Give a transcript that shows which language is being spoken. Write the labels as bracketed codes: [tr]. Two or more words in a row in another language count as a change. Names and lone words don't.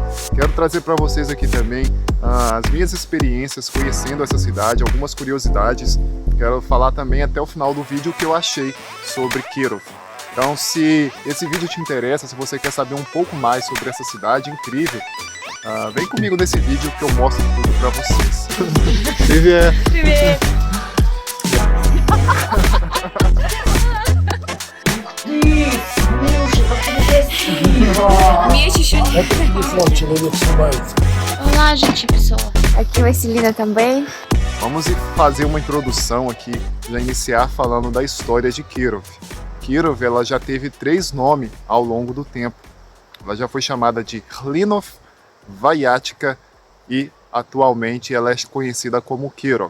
[pt] Quero trazer para vocês aqui também as minhas experiências conhecendo essa cidade, algumas curiosidades. Quero falar também até o final do vídeo o que eu achei sobre Kirov. Então, se esse vídeo te interessa, se você quer saber um pouco mais sobre essa cidade incrível, vem comigo nesse vídeo que eu mostro tudo pra vocês. [ru] Привет! Привет! Меч еще не... Это телефон, человек снимает. [pt] Olá, gente, pessoal. Aqui Vasilina também. Vamos fazer uma introdução aqui, já iniciar falando da história de Kirov. Kirov, ela já teve 3 nomes ao longo do tempo. Ela já foi chamada de Hlinov, Vyatka e atualmente ela é conhecida como Kirov.